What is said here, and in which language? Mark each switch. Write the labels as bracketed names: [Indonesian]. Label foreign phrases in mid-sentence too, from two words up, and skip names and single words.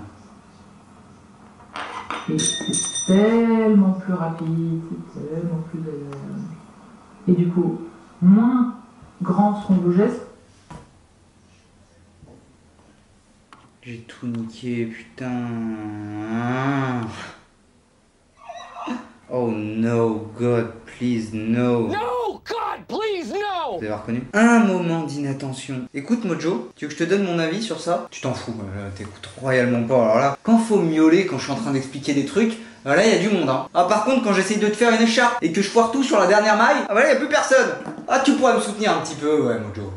[French] Et c'est tellement plus rapide, c'est tellement plus agréable. Et du coup, moins grands seront vos gestes. J'ai tout niqué, putain. [English] Oh no, God, please, no. No, God, please, no. [French] Vous avez reconnu? Un moment d'inattention. Écoute Mojo, tu veux que je te donne mon avis sur ça? Tu t'en fous, t'écoutes royalement pas. Alors là, quand faut miauler, quand je suis en train d'expliquer des trucs, là il y a du monde hein. Ah par contre quand j'essaye de te faire une écharpe et que je foire tout sur la dernière maille, ah bah là il y a plus personne. Ah tu pourrais me soutenir un petit peu, ouais Mojo.